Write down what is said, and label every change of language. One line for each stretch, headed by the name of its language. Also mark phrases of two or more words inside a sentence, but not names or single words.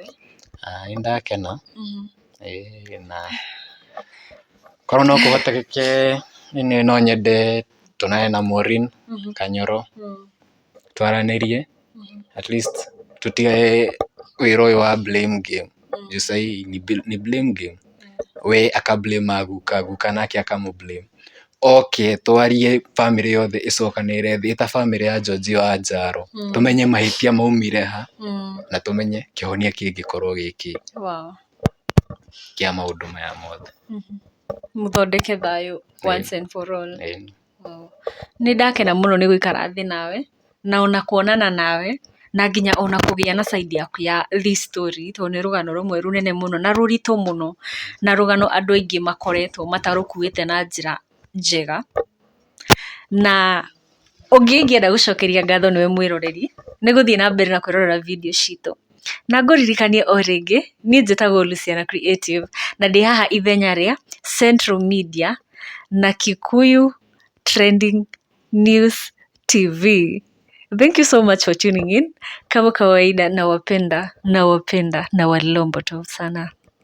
Kikuyu: Nĩ ndakena. Na korwo no kũhotekeke no nyende tũonane na Maureen Kanyoro twaranĩrie,
English: at least
Kikuyu: tũtige wĩra ũyũ wa
English: blame game.
Swahili: Juu sahii ni
English: blame game.
Kikuyu: We aka blame guka nake akamũ-blame. Oke twarie family yothe ĩcokanĩrĩre thĩ ĩta family ya George Wanjaro, tũmenye mahĩtia maumire ha, na tũmenye kĩhonia kĩngĩkorwo gĩkĩ kĩa maũndũ maya mothe. Mũthondeke thayũ
English: once and for all.
Kikuyu: Nĩ ndakena mũno nĩ gũikara thĩ nawe, na ona kuonana nawe, na nginya ona kũgĩa na side yaku ya
English: this story,
Kikuyu: tondũ nĩ rũgano rũmwe rũnene mũno na rũritũ mũno, na rũgano andũ aingĩ makoretwo matarũkuĩte na njĩra njega. Na ũngĩngĩenda gũcokeria ngatho nĩwe mwĩroreri, nĩ gũthiĩ na mbere na kwĩrorera video citũ. Na ngũririkanie o rĩngĩ, niĩ njĩtagwo Luciana Creative, na ndĩ haha ithenya rĩa Central Media na Kikuyu Trending News TV.
English: Thank you so much for tuning in.
Swahili: Kama kawaida nawapenda, nawalombo tu sana.